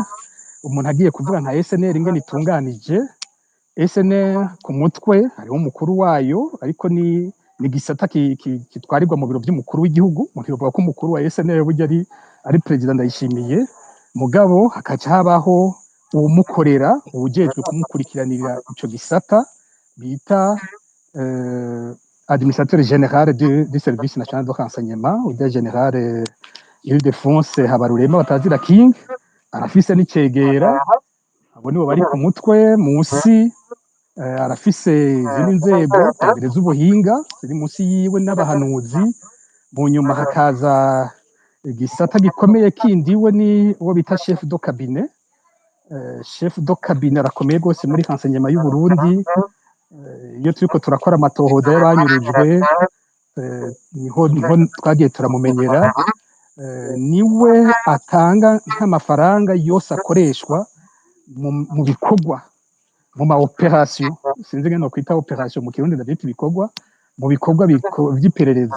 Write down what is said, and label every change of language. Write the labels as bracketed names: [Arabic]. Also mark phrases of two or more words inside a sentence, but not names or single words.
[Rundi] Umuntu agiye kuvuga nka SNR ingene itunganije, SNR ku mutwe hariho umukuru wayo, ariko ni gisata kitwarirwa mu biro by'umukuru w'igihugu. Umuntu yovuga ko umukuru wa SNR burya ari Perezida Ndayishimiye, mugabo hakaca habaho uwumukorera, uwujejwe kumukurikiranira ico gisata bita [French] administrateur général du Service National de Renseignement, [Rundi] uja General Ildefonse Habarurema batazira King, arafise n'icegera. Abo nibo bari ku mutwe. Musi arafise izindi nzego mbere z'ubuhinga ziri munsi yiwe n'abahanuzi. Mu nyuma hakaza igisata gikomeye kindi we ni uwo bita [French] chef de cabinet. Chef de cabinet [Rundi] arakomeye rwose muri renseignement y'u Burundi. Iyo turiko turakora amatohoza y'abanyurujwe niho twagiye turamumenyera. Niwe atanga nk'amafaranga yose akoreshwa mu bikorwa, mu ma operation, sinzi ngene no kwita operation mu kirundi ndavyita ibikorwa, mu bikorwa vy'iperereza.